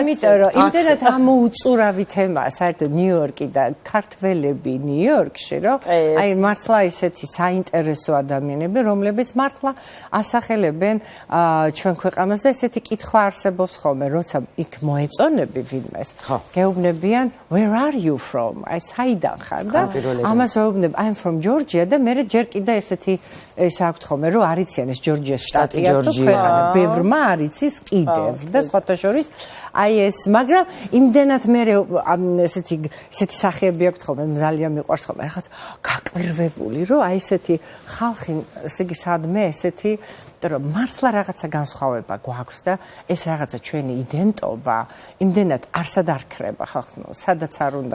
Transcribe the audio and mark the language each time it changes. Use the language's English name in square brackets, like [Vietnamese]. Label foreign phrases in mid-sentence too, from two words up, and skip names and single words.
[Georgian] იმიტომ რომ იმდენად ამოუწურავი თემაა საერთოდ ნიუ-იორკი და ქართველები ნიუ-იორკში, რომ აი მართლა ისეთი საინტერესო ადამიანები, რომლებიც მართლა ასახელებენ ჩვენ ქვეყანას და ესეთი კითხვა არსებობს ხოლმე, როცა იქ მოეწონები ვინმეს. გეუბნებიან [English] where are you from? [Georgian] აი საიდან ხარ და ამას ვეუბნებ [English] I'm from Georgia [Georgian] და მე ჯერ კიდე ესეთი ეს აქვთ ხოლმე რომ არიციან ეს ჯორჯიას შტატია თუ ქვეყანა ბევრმა არიცის კიდევ და სხვათა შორის აი ეს მაგრამ იმდენად მე ესეთი სახეები აქვთ ხოლმე ძალიან მიყვარს ხოლმე რაღაც გაკვირვებული რომ აი ესეთი ხალხი ესე იგი სადმე ესეთი რომ მართლა რაღაცა განსხვავება გვაქვს და ეს რაღაცა ჩვენი იდენტობა იმდენად არსად არ ქრება ხალხო სადაც არ უნდა